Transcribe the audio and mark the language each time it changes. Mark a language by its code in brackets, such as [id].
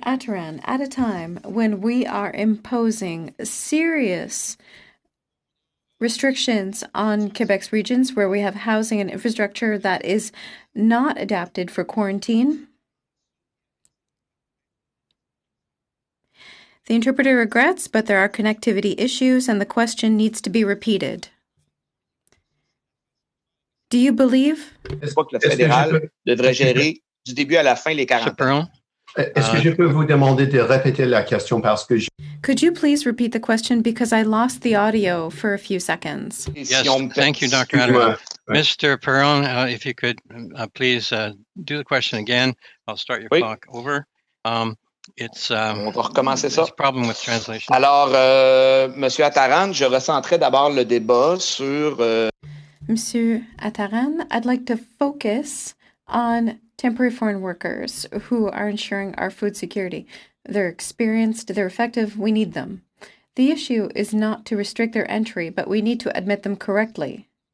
[en] Attaran, at a time when we are imposing serious restrictions on Quebec's regions where we have housing and infrastructure that is not adapted for quarantine, the interpreter regrets, but there are connectivity issues and the question needs to be repeated. Do you believe? [fr] Je crois que le fédéral devrait gérer du début à la fin les 40 ans. Est-ce que je peux vous demander de répéter la question parce que [en] Could you please repeat the question because I lost the audio for a few seconds? Yes, thank you, Dr. Attaran. Mr. Perron, if you could please do the question again. I'll start your clock over. It's [fr] On va recommencer ça. [en] It's a problem with translation. [fr] Alors, Monsieur Attaran, je recentrais d'abord le débat sur... [en] Monsieur Attaran, I'd like to focus on temporary foreign workers who are ensuring our food security. They're experienced, they're effective, we need them. The issue is not to restrict their entry, but we need to admit them correctly.